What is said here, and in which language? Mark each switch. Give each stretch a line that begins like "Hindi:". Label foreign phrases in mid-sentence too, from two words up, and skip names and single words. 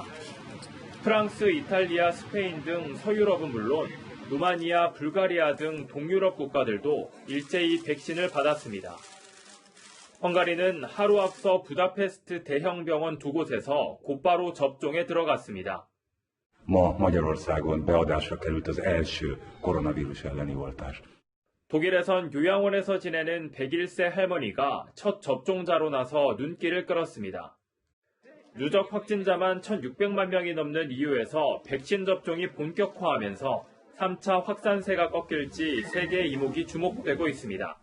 Korean: 프랑스, 이탈리아, 스페인 등 서유럽은 물론 루마니아, 불가리아 등 동유럽 국가들도 일제히 백신을 받았습니다. 헝가리는 하루 앞서 부다페스트 대형 병원 2곳에서 곧바로 접종에 들어갔습니다.
Hungarian: Ma Magyarországon beadásra került az első koronavírus elleni oltás.
Korean: 독일에선 요양원에서 지내는 101세 할머니가 첫 접종자로 나서 눈길을 끌었습니다. 누적 확진자만 1,600만 명이 넘는 EU에서 백신 접종이 본격화하면서 3차 확산세가 꺾일지 세계의 이목이 주목되고 있습니다.